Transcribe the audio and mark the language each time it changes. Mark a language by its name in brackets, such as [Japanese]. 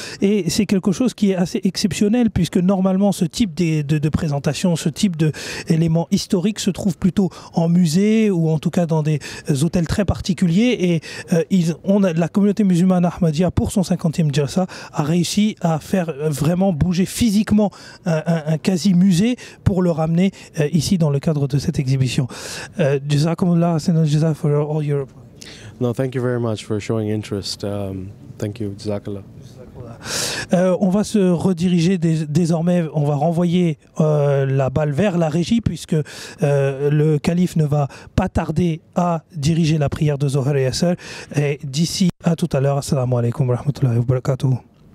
[French] Et c'est quelque chose qui est assez exceptionnel, puisque normalement ce type de présentation, ce type d'éléments historiques se trouve plutôt en musée, ou en tout cas dans des hôtels très particuliers. Et la communauté musulmane Ahmadiyya, pour son 50e Jalsa, a réussi à faire vraiment bouger physiquement un quasi-musée pour le ramener ici dans le cadre de cette exhibition. [English] Jazakumullah Jaza for all your... No, thank you very much for showing interest. Thank you, Jazakallah. [French] On va se rediriger désormais, on va renvoyer la balle vers la régie, puisque le calife ne va pas tarder à diriger la prière de Zohar et Asr. Et d'ici à tout à l'heure, [Arabic] assalamu alaikum wa rahmatullahi wa barakatuh.